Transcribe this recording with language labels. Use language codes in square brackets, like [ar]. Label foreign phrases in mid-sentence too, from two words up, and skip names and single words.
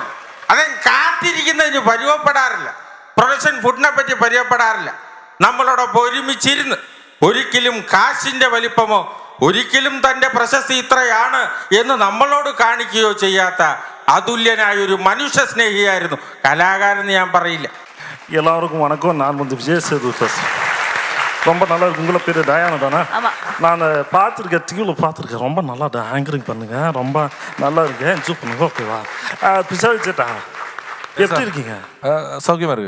[ml] അദ്ദേഹം കാത്തിരിക്കുന്നതിന് പരിവപ്പെടാറില്ല. [en] profession food [ml] പറ്റി പരിവപ്പെടാറില്ല. നമ്മളോടൊപ്പം ഒരുമിച്ചിരുന്ന് ഒരിക്കലും കാശിന്റെ വലിപ്പമോ ഒരിക്കലും തൻ്റെ പ്രശസ്തി ഇത്രയാണ് എന്ന് നമ്മളോട് കാണിക്കുകയോ ചെയ്യാത്ത അതുല്യനായ ഒരു മനുഷ്യ സ്നേഹിയായിരുന്നു കലാകാരൻ. ഞാൻ പറയില്ല. [ta] எல்லாருக்கும் வணக்கம். நான் விஜய் சேது பேசுகிறேன். ரொம்ப நல்லா இருக்கு. உங்களை பேர் டயானா தானே? நான் பார்த்துருக்கேன், டிவியில் பார்த்துருக்கேன். ரொம்ப நல்லா ஆங்கரிங் பண்ணுங்க, ரொம்ப நல்லா இருக்கு. என்ஜாய் பண்ணுங்க. ஓகேவா? பிசாரி சேட்டா எப்படி இருக்கீங்க? சௌக்கியமா இருக்கு.